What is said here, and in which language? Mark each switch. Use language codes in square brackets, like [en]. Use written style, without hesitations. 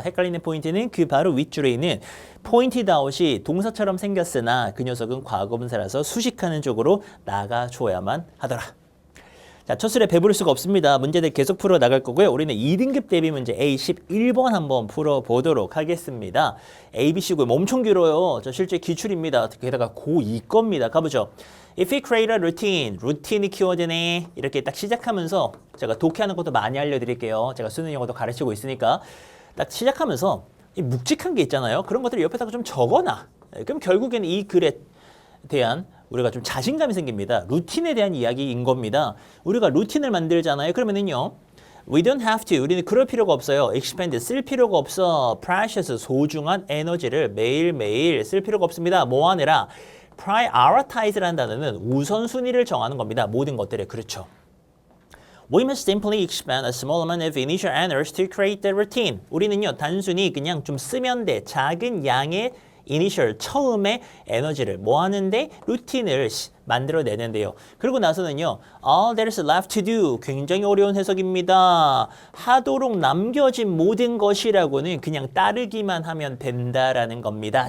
[ko] 헷갈리는 포인트는 그 바로 윗줄에 있는 pointed out이 동사처럼 생겼으나 그 녀석은 과거분사라서 수식하는 쪽으로 나가줘야만 하더라. 자, 첫 술에 배부를 수가 없습니다. 문제들 계속 풀어 나갈 거고요. 우리는 2등급 대비 문제 A11번 한번 풀어보도록 하겠습니다. ABC고요. 엄청 길어요. 저 실제 기출입니다. 게다가 고2 겁니다. 가보죠. [en] If we create a routine, [ko] 루틴이 키워드네. 이렇게 딱 시작하면서 제가 독해하는 것도 많이 알려드릴게요. 제가 수능 영어도 가르치고 있으니까 딱 시작하면서 이 묵직한 게 있잖아요. 그런 것들을 옆에다가 좀 적어놔. 그럼 결국에는 이 글에 대한 우리가 좀 자신감이 생깁니다. 루틴에 대한 이야기인 겁니다. 우리가 루틴을 만들잖아요. 그러면은요. [en] We don't have to. [ko] 우리는 그럴 필요가 없어요. expend, 쓸 필요가 없어. precious, 소중한 에너지를 매일매일 쓸 필요가 없습니다. 뭐 하느라? prioritize라는 단어는 우선순위를 정하는 겁니다. 모든 것들에. 그렇죠. [en] We must simply expend a small amount of initial energy to create the routine. [ko] 우리는요. 단순히 그냥 좀 쓰면 돼. 작은 양의 이니셜 처음에 에너지를 뭐 하는데 루틴을 만들어내는데요. 그리고 나서는요. [en] All there is left to do. [ko] 굉장히 어려운 해석입니다. 하도록 남겨진 모든 것이라고는 그냥 따르기만 하면 된다라는 겁니다.